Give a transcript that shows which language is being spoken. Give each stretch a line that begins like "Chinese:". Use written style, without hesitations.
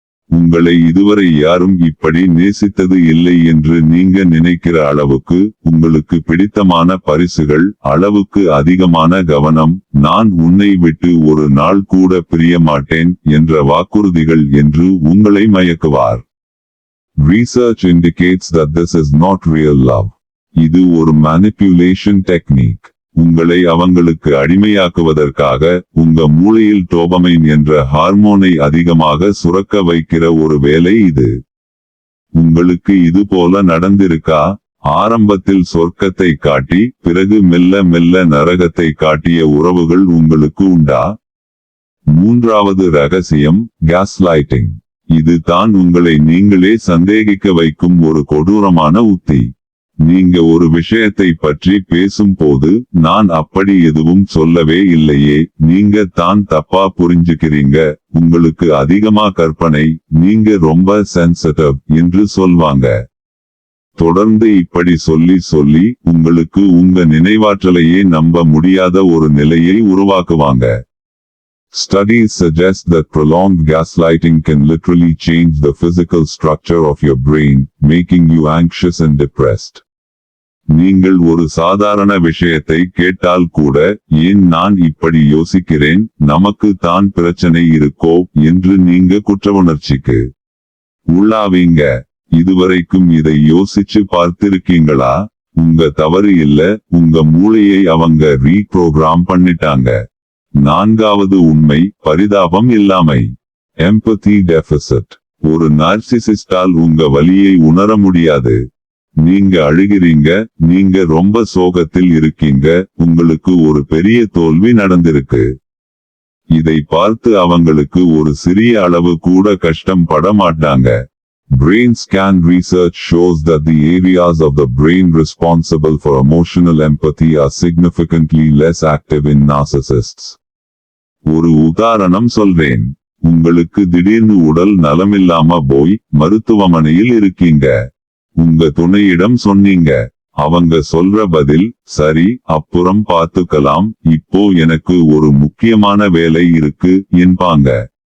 Tamil: உங்களை இதுவரை யாரும் இப்படி நேசித்தது இல்லை என்று நீங்க நினைக்கிற அளவுக்கு உங்களுக்கு பிடித்தமான பரிசுகள், அளவுக்கு அதிகமான கவனம், நான் உன்னை விட்டு ஒரு நாள் கூட பிரிய மாட்டேன் என்ற வாக்குறுதிகள் என்று உங்களை மயக்குவார்.
English: Research indicates that this is not real love.
Tamil: இது ஒரு மேனிபுலேஷன் டெக்னிக். உங்களை அவங்களுக்கு அடிமையாக்குவதற்காக உங்க மூளையில் டோபமைன் என்ற ஹார்மோனை அதிகமாக சுரக்க வைக்கிற ஒரு வேலை இது. உங்களுக்கு இது போல நடந்திருக்கா? ஆரம்பத்தில் சொர்க்கத்தை காட்டி பிறகு மெல்ல மெல்ல நரகத்தை காட்டிய உறவுகள் உங்களுக்கு உண்டா? மூன்றாவது ரகசியம், கேஸ்லைட்டிங். இது தான் உங்களை நீங்களே சந்தேகிக்க வைக்கும் ஒரு கொடூரமான உத்தி. நீங்க ஒரு விஷயத்தை பற்றி பேசும் போது நான் அப்படி எதுவும் சொல்லவே இல்லையே, நீங்க தான் தப்பா புரிஞ்சுக்கிறீங்க, உங்களுக்கு அதிகமா கற்பனை, நீங்க ரொம்ப சென்சிட்டிவ் என்று சொல்வாங்க. தொடர்ந்து இப்படி சொல்லி உங்களுக்கு உங்க நினைவாற்றலையே நம்ப முடியாத ஒரு நிலையை உருவாக்குவாங்க.
English: Studies suggest that prolonged gaslighting can literally change the physical structure of your brain, making you anxious and depressed.
Tamil: நீங்கள் ஒரு சாதாரண விஷயத்தை கேட்டால் கூட, ஏன் நான் இப்படி யோசிக்கிறேன், நமக்கு தான் பிரச்சனை இருக்கோ என்று நீங்க குற்றவுணர்ச்சிக்கு உள்ளாவீங்க. இதுவரைக்கும் இதை யோசிச்சு பார்த்திருக்கீங்களா? உங்க தவறு இல்ல, உங்க மூளையை அவங்க ரீப்ரோகிராம் பண்ணிட்டாங்க. நான்காவது உண்மை, பரிதாபம் இல்லாமை. Empathy deficit. ஒரு நார்சிசிஸ்டால் உங்க வலியை உணர முடியாது. நீங்க அழுகிறீங்க, நீங்க ரொம்ப சோகத்தில் இருக்கீங்க, உங்களுக்கு ஒரு பெரிய தோல்வி நடந்திருக்கு. இதை பார்த்து அவங்களுக்கு ஒரு சிறிய அளவு கூட கஷ்டம் பட மாட்டாங்க.
English: Brain scan research shows that the areas of the brain responsible for emotional empathy are significantly less active in narcissists.
Tamil: ஒரு உதாரணம் சொல்றேன். உங்களுக்கு திடீர்னு உடல் நலமில்லாம போய் மருத்துவமனையில் இருக்கீங்க. உங்க துணையிடம் சொன்னீங்க. அவங்க சொல்ற பதில், சரி, அப்புறம் பார்த்துக்கலாம், இப்போ எனக்கு ஒரு முக்கியமான வேலை இருக்கு என்பாங்க.